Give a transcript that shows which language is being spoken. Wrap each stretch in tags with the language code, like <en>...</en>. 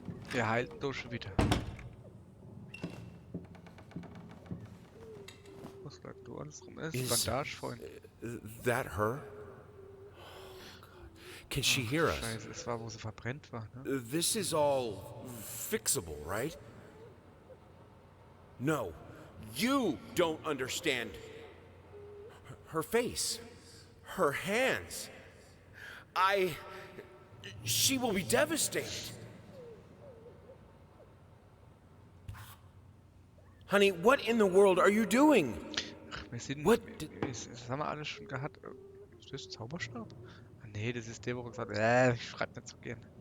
<de>Wir heilen doch schon wieder. Was lag da alles rum? Das ist Is- Bandage, Freund.</de> <en>That her? Can she hear us?</en> <de>Scheiße, es war, wo sie verbrennt war, ne?</de> <en>This is all fixable, right? No, you don't understand. Her face, her hands. She will be devastated. Honey, what in the world are you doing?</en> <de>Ach, wir sind...</de> <en>What</en> <de>Das haben wir alles schon gehabt. Ist das Zauberstab? Ah, nee, das ist der, wo gesagt ich schreib nicht so gern.</de>